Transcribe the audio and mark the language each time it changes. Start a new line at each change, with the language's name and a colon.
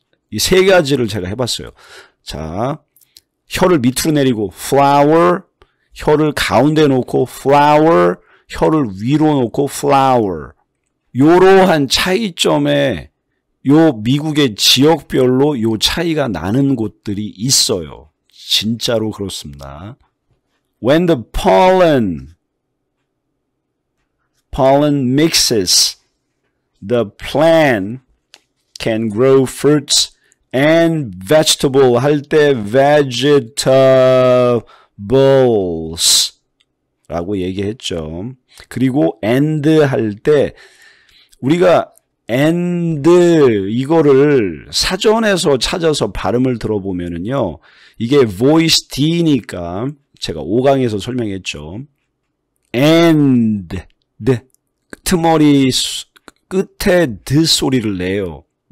Korean: 이 세 가지를 제가 해봤어요. 자, 혀를 밑으로 내리고 flower, 혀를 가운데 놓고 flower, 혀를 위로 놓고 flower. 요러한 차이점에 요 미국의 지역별로 요 차이가 나는 곳들이 있어요. 진짜로 그렇습니다.
English: When the pollen mixes, the plant can grow fruits and vegetable
Korean: 할 때
English: vegetables
Korean: 라고 얘기했죠. 그리고 and 할 때 우리가 and 이거를 사전에서 찾아서 발음을 들어보면은요. 이게 voice D니까 제가 5강에서 설명했죠. and 끄트머리 끝에 드 소리를 내요.